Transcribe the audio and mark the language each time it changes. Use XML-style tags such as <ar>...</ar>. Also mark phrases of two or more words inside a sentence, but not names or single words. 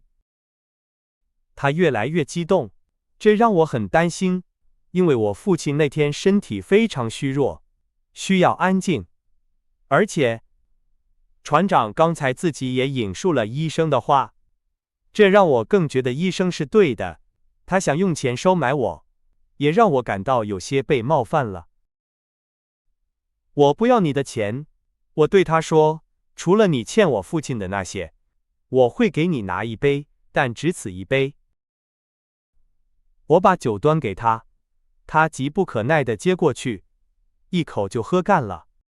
<zh>他越來越激動，這讓我很擔心，因為我父親那天身體非常虛弱，需要安靜。而且，船長剛才自己也引述了醫生的話，這讓我更覺得醫生是對的，他想用錢收買我，也讓我感到有些被冒犯了。我不要你的錢，我對他說，除了你欠我父親的那些，我會給你拿一杯，但只此一杯。我把酒端給他，他急不可耐地接過去，一口就喝乾了。</zh>